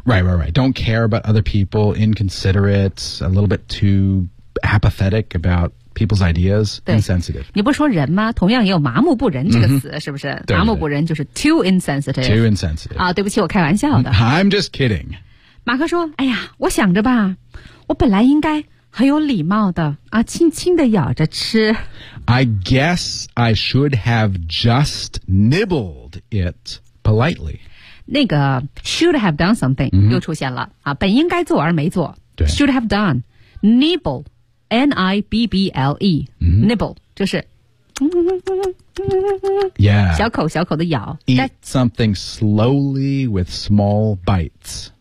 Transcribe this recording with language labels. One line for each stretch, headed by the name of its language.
English: right don't care about other people inconsiderate a little bit too apathetic aboutPeople's ideas, insensitive.
Chinese: 你不说人吗？同样也有麻木不仁这个词，是不是？麻木不仁就是
English: too insensitive. Too insensitive.
Chinese: 对不起，我开玩笑的。
English: I'm just kidding.
Chinese: 马克说，哎呀，我想着吧，我本来应该很有礼貌的，轻轻地咬着吃。
English: I guess I should have just nibbled it politely.
Chinese: 那个
English: should have done something、 mm-hmm.
Chinese: 又出现了啊，本应该做而没做。对
English: ，should have done nibble, n I b b l e、 mm-hmm.
Chinese: nibble 就是。
English: Yeah.
Chinese: 小口小口的咬
English: Eat something slowly with small bites.